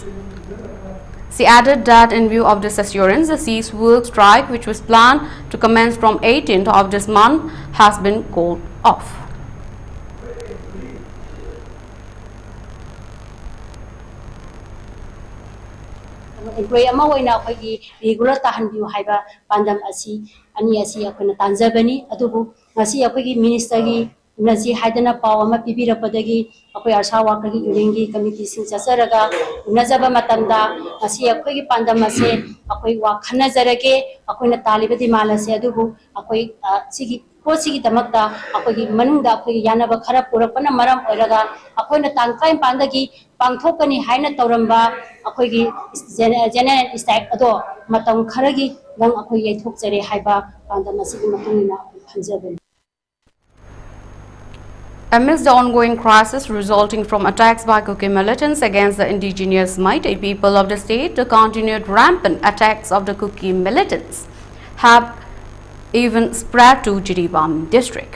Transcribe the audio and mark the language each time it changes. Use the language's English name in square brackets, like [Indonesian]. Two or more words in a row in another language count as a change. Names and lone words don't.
[English] She added that in view of this assurance, the cease work strike, which was planned to commence from 18th of this month, has been called off. [Manipuri] Employee ama oina akhoi regular tahan biu haiba pandam asi ani asi akhona tanjabani adubu ngasi akhoi minister gi naji haidana paw ama pibira padagi akhoi Asha worker gi urengi committee sing chasaraga unajaba matamda ngasi akhoi pandam ase akhoi wa khana jarage akhoi talibadi malase adubu akhoi sigi sigi damakta akhoi manungda akhoi yanaba khara purakpana maram oiraga akhoi tangkai pandagi pangthokani haina tauramba akhoi [English] general strike [Manipuri] ado matam kharagi lang akhoi yaithokjare haiba pandam asigi matungina hanjabani. [English] Amidst the ongoing crisis resulting from attacks by Kuki militants against the indigenous Meitei people of the state, the continued rampant attacks of the Kuki militants have even spread to Jiribam district.